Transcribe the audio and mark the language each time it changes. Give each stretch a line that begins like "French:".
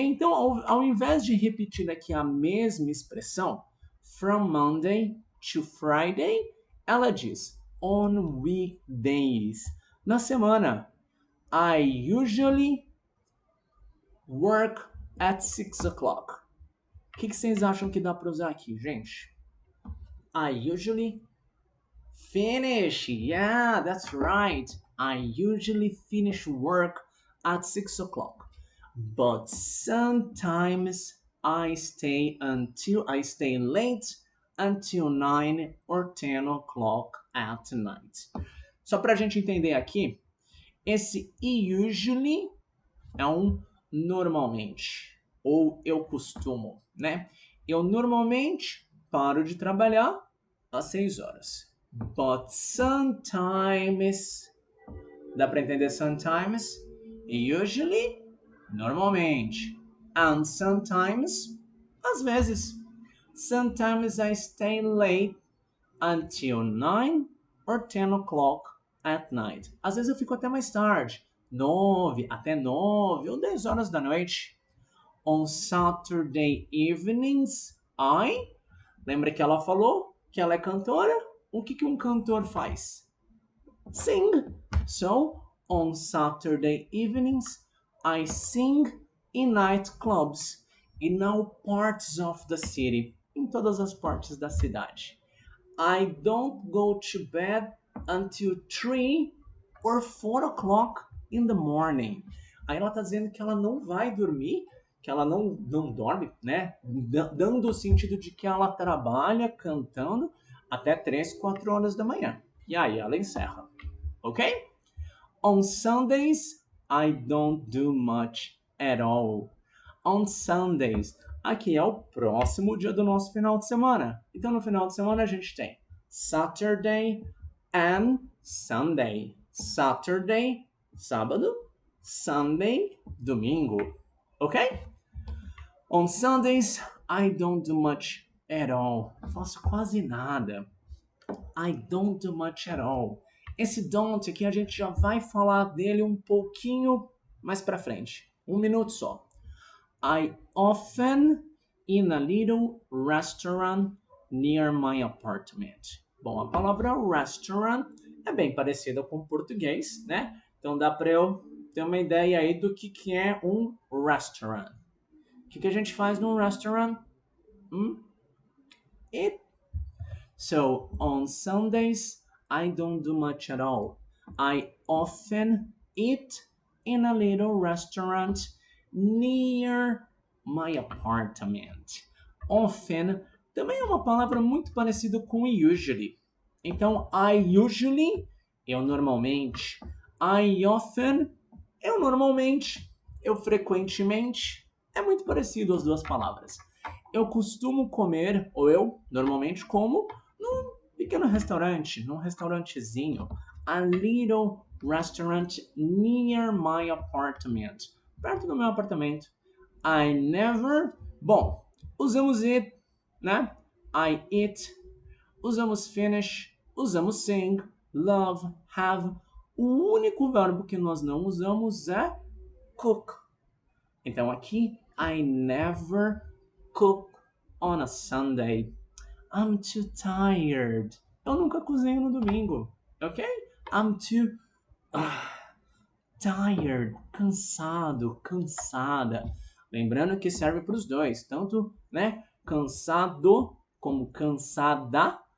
Portuguese: Então, ao invés de repetir aqui a mesma expressão,
English: from Monday to Friday,
Portuguese: ela diz
English: on weekdays.
Portuguese: Na semana,
English: I usually work at 6 o'clock.
Portuguese: O que vocês acham que dá para usar aqui, gente?
English: I usually finish. Yeah, that's right. I usually finish work at 6 o'clock. But sometimes I stay late until 9 or 10 o'clock at night.
Portuguese: Só para a gente entender aqui, esse usually é um normalmente, ou eu costumo, né? Eu normalmente paro de trabalhar às 6 horas.
English: But sometimes,
Portuguese: dá para entender sometimes? Usually, normalmente. And sometimes, às vezes.
English: Sometimes I stay late until 9 or 10 o'clock at night.
Portuguese: Às vezes eu fico até mais tarde, 9, até 9 ou 10 horas da noite.
English: On Saturday evenings,
Portuguese: lembra que ela falou que ela é cantora? O que um cantor faz?
English: Sing. So, on Saturday evenings, I sing in nightclubs, in all parts of the city,
Portuguese: em todas as partes da cidade.
English: I don't go to bed until 3 or 4 o'clock in the morning.
Portuguese: Aí ela está dizendo que ela não vai dormir, que ela não dorme, né? Dando o sentido de que ela trabalha cantando até 3, 4 horas da manhã. E aí ela encerra. Ok?
English: On Sundays, I don't do much at all. On Sundays,
Portuguese: aqui é o próximo dia do nosso final de semana. Então, no final de semana, a gente tem Saturday and Sunday. Saturday, sábado. Sunday, domingo. Ok?
English: On Sundays, I don't do much at all.
Portuguese: Faço quase nada.
English: I don't do much at all.
Portuguese: Esse don't aqui a gente já vai falar dele um pouquinho mais pra frente. 1 minuto só.
English: I often in a little restaurant near my apartment.
Portuguese: Bom, a palavra restaurant é bem parecida com o português, né? Então dá para eu ter uma ideia aí do que é um restaurant. O que a gente faz num restaurant?
English: Eat. So, on Sundays, I don't do much at all. I often eat in a little restaurant near my apartment.
Portuguese: Often também é uma palavra muito parecida com usually. Então,
English: I usually,
Portuguese: eu normalmente.
English: I often,
Portuguese: eu normalmente, eu frequentemente. É muito parecido as duas palavras. Eu costumo comer, ou eu normalmente como, num pequeno restaurante, num restaurantezinho.
English: A little restaurant near my apartment.
Portuguese: Perto do meu apartamento.
English: I never.
Portuguese: Bom, usamos
English: it, né? I eat.
Portuguese: Usamos finish. Usamos sing, love, have. O único verbo que nós não usamos é cook. Então aqui,
English: I never cook on a Sunday. I'm too tired.
Portuguese: Eu nunca cozinho no domingo, ok?
English: I'm too tired,
Portuguese: cansado, cansada. Lembrando que serve para os dois, tanto, né, cansado como cansada.